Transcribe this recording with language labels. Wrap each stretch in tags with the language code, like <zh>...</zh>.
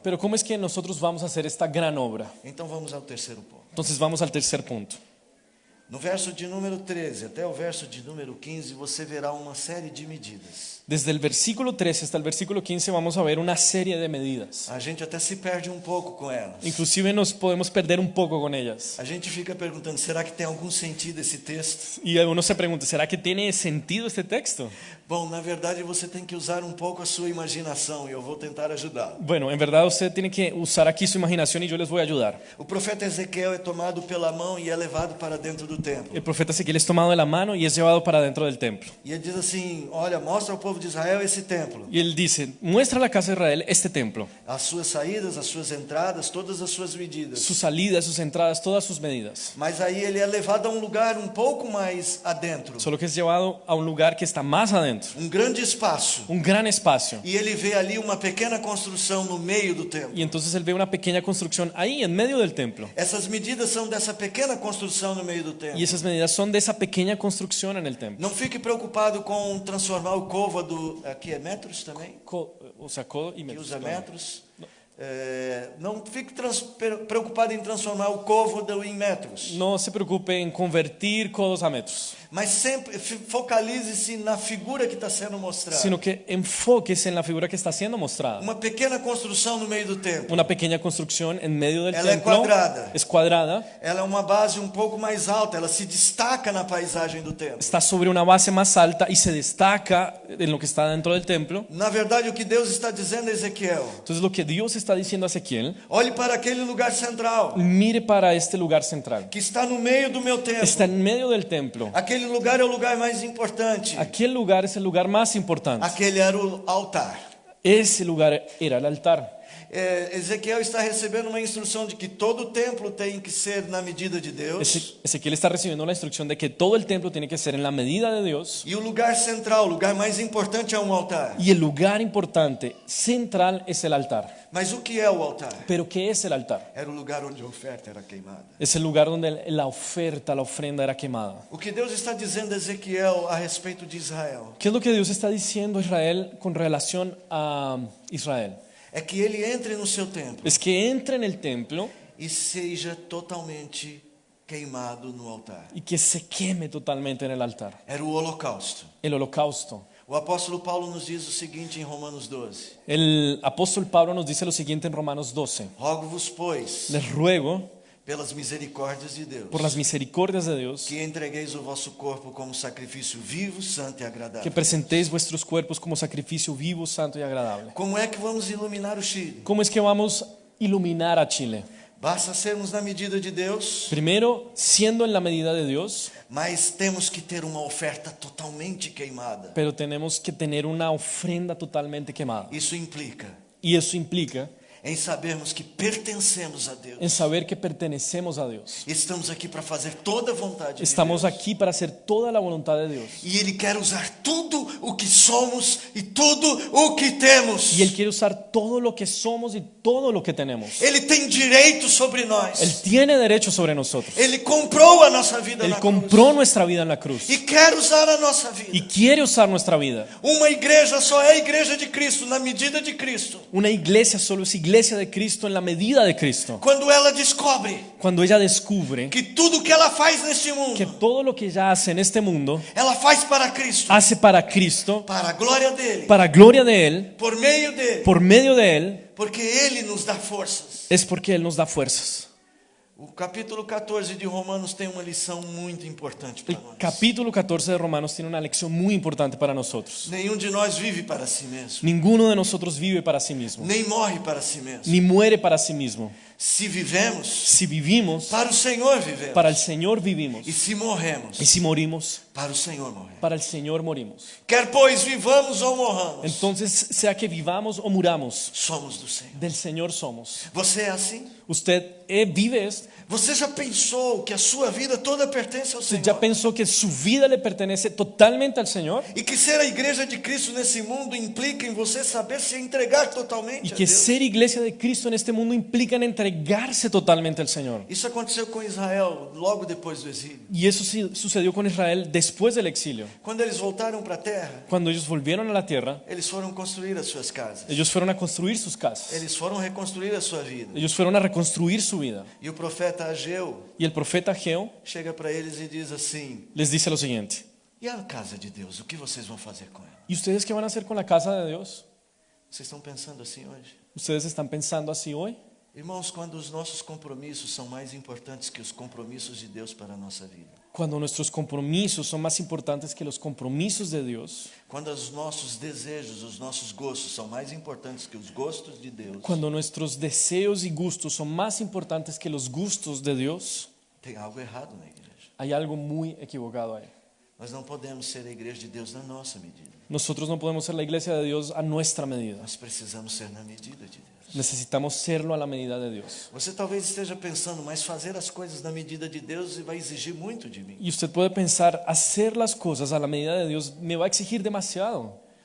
<es>Pero ¿cómo es que nosotros vamos a hacer esta gran obra?</es> <pt>Então vamos ao terceiro ponto.</pt> <es>Entonces vamos al tercer punto.</es> <pt>No verso de número 13 até o verso de número 15, você verá uma série de medidas.</pt> <es>Desde el versículo 13 hasta el versículo 15 vamos a ver una serie de medidas.</es> <pt>A gente até se perde um pouco com elas.</pt> <es>Inclusive nos podemos perder un poco con ellas.</es> <pt>A gente fica perguntando: será que tem algum sentido esse texto?</pt> <es>Y uno se pregunta, ¿será que tiene sentido este texto?</es> <pt>Bom, na verdade você tem que usar um pouco a sua imaginação e eu vou tentar ajudá-lo.</pt> <es>Bueno, en verdad usted tiene que usar aquí su imaginación y yo les voy a ayudar.</es> <pt>O profeta Ezequiel é tomado pela mão e é levado para dentro do templo.</pt> <es>El profeta Ezequiel es tomado de la mano y es llevado para dentro del templo.</es> <pt>E ele diz assim: olha, mostra ao povo de Israel esse templo.</pt> <es>Y él dice, muestra a la casa de Israel este templo.</es> <pt>As suas saídas, as suas entradas, todas as suas medidas.</pt> <es>Sus salidas, sus entradas, todas sus medidas.</es> <pt>Mas aí ele é levado a um lugar um pouco mais adentro.</pt> <es>Solo que es llevado a un lugar que está más adentro.</es> <pt>Um grande espaço.</pt> <es>Un gran espacio.</es> <pt>E ele vê ali uma pequena construção no meio do templo.</pt> <es>Y entonces él ve una pequeña construcción ahí en medio del templo.</es> <pt>Essas medidas são dessa pequena construção no meio do templo.</pt> <es>Y esas medidas son de esa pequeña construcción en el templo.</es> <pt>Não fique preocupado com transformar o côvado. Aqui é metros também?</pt> <es>O sea, codo y metros. usa metros.</es> <pt>Não fique preocupado em transformar o côvado em metros.</pt> <es>No se preocupe en convertir codos a metros,</es> <pt>Mas sempre focalize-se na figura que está sendo mostrada.</pt> <es>sino que enfoques en la figura que está siendo mostrada.</es> <pt>Uma pequena construção no meio do templo.</pt> <es>Una pequeña construcción en medio del</es> <pt>Ela é</pt> <es>templo. cuadrada. Es cuadrada.</es> <pt>Ela é uma base um pouco mais alta. Ela se destaca na paisagem do templo.</pt> <es>Está sobre una base más alta y se destaca en lo que está dentro del templo.</es> <pt>Na verdade, o que Deus está dizendo a Ezequiel:</pt> <es>Entonces lo que Dios está diciendo a Ezequiel,</es> <pt>olhe para aquele lugar central</pt> <es>mire para este lugar central.</es> <pt>que está no meio do meu templo.</pt> <es>Está en medio del templo.</es> <pt>Aquele lugar é o lugar mais importante.</pt> <es>Aquel lugar es el lugar más importante.</es> <pt>Aquele era o altar.</pt> <es>Ese lugar era el altar.</es> <pt>Ezequiel está recebendo uma instrução de que todo o templo tem que ser na medida de Deus.</pt> <es>Ezequiel está recibiendo la instrucción de que todo el templo tiene que ser en la medida de Dios.</es> <pt>E o lugar central, o lugar mais importante é um altar.</pt> <es>Y el lugar importante, central, es el altar.</es> <pt>Mas o que é o altar?</pt> <es>¿Pero qué es el altar?</es> <pt>Era o lugar onde a oferta era queimada.</pt> <es>Es el lugar donde la oferta, la ofrenda era quemada.</es> <pt>O que Deus está dizendo a Ezequiel a respeito de Israel</pt> <es>¿Qué es lo que Dios está diciendo a Israel con relación a Israel?</es> <pt>é que ele entre no seu templo</pt> <es>Es que entre en el templo</es> <pt>e seja totalmente queimado no altar.</pt> <es>y que se queme totalmente en el altar.</es> <pt>Era o holocausto.</pt> <es>El holocausto.</es> <pt>O apóstolo Paulo nos diz o seguinte em Romanos 12:</pt> <es>El apóstol Pablo nos dice lo siguiente en Romanos 12.</es> <pt>rogo-vos, pois,</pt> <es>Les ruego,</es> <pt>pelas misericórdias de Deus,</pt> <es>por las misericordias de Dios,</es> <pt>que entregueis o vosso corpo como sacrifício vivo, santo e agradável.</pt> <es>que presentéis vuestros cuerpos como sacrificio vivo, santo y agradable.</es> <pt>Como é que vamos iluminar o Chile?</pt> <es>¿Cómo es que vamos a iluminar a Chile?</es> <pt>Basta sermos na medida de Deus,</pt> <es>Primero, siendo en la medida de Dios,</es> <pt>mas temos que ter uma oferta totalmente queimada.</pt> <es>pero tenemos que tener una ofrenda totalmente quemada.</es> <pt>Isso implica</pt> <es>Y eso implica</es> <pt>em sabermos que pertencemos a Deus.</pt> <es>en saber que pertenecemos a Dios.</es> <pt>Estamos aqui para fazer toda a vontade</pt> <es>Estamos</es> <pt>de Deus.</pt> <es>aquí para hacer toda la voluntad de Dios.</es> <pt>E Ele quer usar tudo o que somos e tudo o que temos.</pt> <es>Y Él quiere usar todo lo que somos y todo lo que tenemos.</es> <pt>Ele tem direito sobre</pt> <es>Él</es> <pt>nós.</pt> <es>tiene derecho sobre nosotros.</es> <pt>Ele comprou a nossa vida</pt> <es>Él</es> <pt>na</pt> <es>compró</es> <pt>cruz.</pt> <es>nuestra vida en la cruz</es> <pt>E quer usar a nossa</pt> <es>y</es> <pt>vida.</pt> <es>quiere usar nuestra vida.</es> <pt>Uma igreja só é a igreja de Cristo na medida de Cristo.</pt> <es>Una iglesia solo es iglesia de Cristo en la medida de Cristo.</es> <pt>Quando ela descobre</pt> <es>Cuando ella descubre</es> <pt>que tudo que ela faz neste mundo,</pt> <es>que todo lo que ella hace en este mundo</es> <pt>ela faz para Cristo,</pt> <es>hace para Cristo,</es> <pt>para a glória dele,</pt> <es>para gloria de Él,</es> <pt>por meio dele,</pt> <es>por medio de Él,</es> <pt>porque ele nos dá forças.</pt> <es>es porque Él nos da fuerzas.</es> <pt>O capítulo 14 de Romanos tem uma lição muito importante para</pt> <es>El</es> <pt>nós.</pt> <es>capítulo 14 de Romanos tiene una lección muy importante para nosotros.</es> <pt>Nenhum de nós vive para si mesmo,</pt> <es>Ninguno de nosotros vive para sí mismo,</es> <pt>nem morre para si mesmo.</pt> <es>ni muere para sí mismo.</es> <pt>Se vivemos,</pt> <es>Si vivimos,</es> <pt>para o Senhor vivemos.</pt> <es>para el Señor vivimos.</es> <pt>E se morremos,</pt> <es>Y si morimos,</es> <pt>para o Senhor morremos.</pt> <es>para el Señor morimos.</es> <pt>Quer pois vivamos ou morramos,</pt> <es>Entonces, sea que vivamos o muramos,</es> <pt>somos do Senhor.</pt> <es>del Señor somos.</es> <pt>Você é assim?</pt> <es>¿Usted vive esto?</es> <pt>Você já pensou que a sua vida toda pertence ao</pt> <es>¿Usted</es> <pt>Senhor?</pt> <es>ya pensó que su vida le pertenece totalmente al Señor?</es> <pt>E que ser a igreja de Cristo nesse mundo implica em você saber se entregar totalmente</pt> <es>Y</es> <pt>a</pt> <es>que</es> <pt>Deus.</pt> <es>ser iglesia de Cristo en este mundo implica en entregarse totalmente al Señor.</es> <pt>Isso aconteceu com Israel logo depois do exílio.</pt> <es>Y eso sí sucedió con Israel después del exilio.</es> <pt>Quando eles voltaram para a terra,</pt> <es>Cuando ellos volvieron a la tierra,</es> <pt>eles foram construir as suas casas.</pt> <es>ellos fueron a construir sus casas.</es> <pt>Eles foram reconstruir a sua vida.</pt> <es>Ellos fueron a reconstruir su vida.</es> <pt>E o profeta Ageu</pt> <es>Y el profeta Ageo</es> <pt>chega para eles e diz assim:</pt> <es>les dice lo siguiente:</es> <pt>e a casa de Deus, o que vocês vão fazer com ela?</pt> <es>¿y ustedes qué van a hacer con la casa de Dios?</es> <pt>Vocês estão pensando assim hoje?</pt> <es>¿Ustedes están pensando así hoy?</es> <pt>Irmãos, quando os nossos compromissos são mais importantes que os compromissos de Deus para a nossa vida,</pt> <es>Cuando nuestros compromisos son más importantes que los compromisos de Dios,</es> <pt>quando os nossos desejos, os nossos gostos são mais importantes que os gostos de Deus,</pt> <es>cuando nuestros deseos y gustos son más importantes que los gustos de Dios,</es> <pt>tem algo errado na igreja.</pt> <es>hay algo muy equivocado ahí.</es> <pt>Nós não podemos ser a igreja de Deus na nossa medida.</pt> <es>Nosotros no podemos ser la iglesia de Dios a nuestra medida.</es> <pt>Nós precisamos ser na medida de Deus.</pt> <es>Necesitamos serlo a la medida de Dios.</es> <pt>Você talvez esteja pensando, mas fazer as coisas na medida de Deus vai exigir muito de mim.</pt> <es>Y usted puede pensar, hacer las cosas a la medida de Dios me va a exigir demasiado.</es>